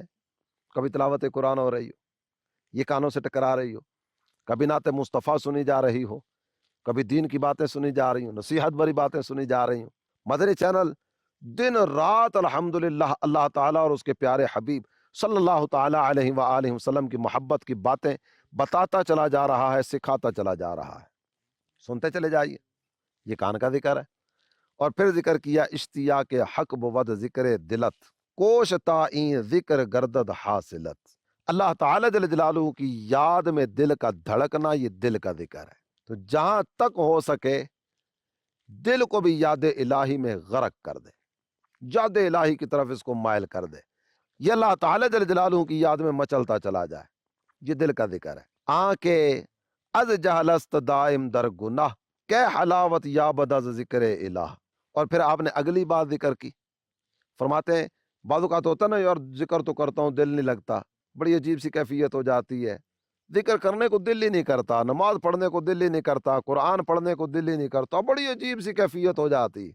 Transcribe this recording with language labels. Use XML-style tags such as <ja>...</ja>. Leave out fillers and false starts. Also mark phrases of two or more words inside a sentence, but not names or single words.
<ur>کبھی تلاوت قرآن ہو رہی ہو، یہ کانوں سے ٹکرا رہی ہو، کبھی نعت مصطفیٰ سنی جا رہی ہو، کبھی دین کی باتیں سنی جا رہی ہوں، نصیحت بری باتیں سنی جا رہی ہوں، مدنی چینل دن رات الحمدللہ اللہ تعالیٰ اور اس کے پیارے حبیب</ur> <ar>صلی اللہ تعالیٰ علیہ وآلہ وسلم</ar> <ur>کی محبت کی باتیں بتاتا چلا جا رہا ہے، سکھاتا چلا جا رہا ہے، سنتے چلے جائیے، یہ کان کا ذکر ہے۔ اور پھر ذکر کیا</ur> <fa>اشتیاق حق بود ذکر دلت کوش تائیں ذکر گردد حاصلت،</fa> <ur>اللہ تعالی</ur> <ar>جل جلالہ</ar> <ur>کی یاد میں دل کا دھڑکنا یہ دل کا ذکر ہے۔ تو جہاں تک ہو سکے دل کو بھی یاد الہی میں غرق کر دے، یاد الہی کی طرف اس کو مائل کر دے، یہ اللہ تعالی</ur> <ar>جل جلالہ</ar> <ur>کی یاد میں مچلتا چلا جائے، یہ دل کا ذکر ہے۔</ur> <fa>آنکھیں از جہلست دائم در گناہ کہ حلاوت یابد از ذکر الہ۔</fa> <ur>اور پھر آپ نے اگلی بات ذکر کی، فرماتے ہیں بعض اوقات ہوتا نا یار ذکر تو کرتا ہوں دل نہیں لگتا، بڑی عجیب سی کیفیت ہو جاتی ہے، ذکر کرنے کو دل ہی نہیں کرتا، نماز پڑھنے کو دل ہی نہیں کرتا، قرآن پڑھنے کو دل ہی نہیں کرتا، بڑی عجیب سی کیفیت ہو جاتی۔</ur>